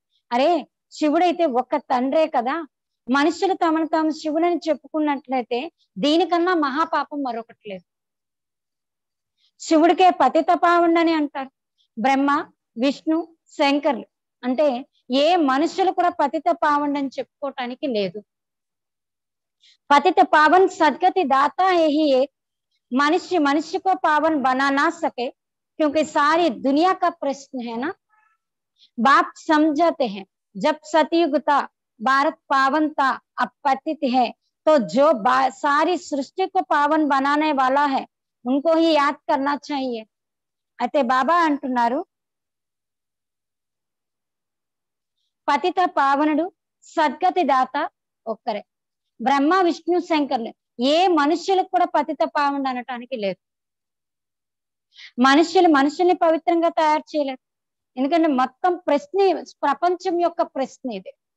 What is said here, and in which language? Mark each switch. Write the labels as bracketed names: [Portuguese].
[Telugu] అరే శివుడైతే ఒక్క తండ్రే కదా. మనుషులు తమను తాము శివుడని చెప్పుకున్నట్లయితే దీనికన్నా మహాపాపం మరొకటి లేదు. శివుడికే పతిత పావనుడని అంటారు. బ్రహ్మ, విష్ణు, శంకర్లు అంటే ఏ మనుషులు కూడా పతిత పావనుడని చెప్పుకోవటానికి లేదు. [Hindi] पतित पावन सदगति दाता है ही एक. मनुष्य मनुष्य को पावन बना ना सके क्योंकि सारी दुनिया का प्रश्न है ना. बाप समझाते हैं जब सतयुग था भारत पावन था, अब पतित है, तो जो सारी सृष्टि को पावन बनाने वाला है उनको ही याद करना चाहिए. [Telugu] అయితే బాబా అంటున్నారు, పతిత పావనుడు సద్గతి దాత ఒక్కరే. బ్రహ్మ, విష్ణు, శంకర్లు ఏ మనుష్యులకు కూడా పతిత పావనుడు అనటానికి లేదు. మనుషుల్ని పవిత్రంగా తయారు చేయలేరు. ఎందుకంటే మొత్తం ప్రశ్న ప్రపంచం యొక్క ప్రశ్న ఇది.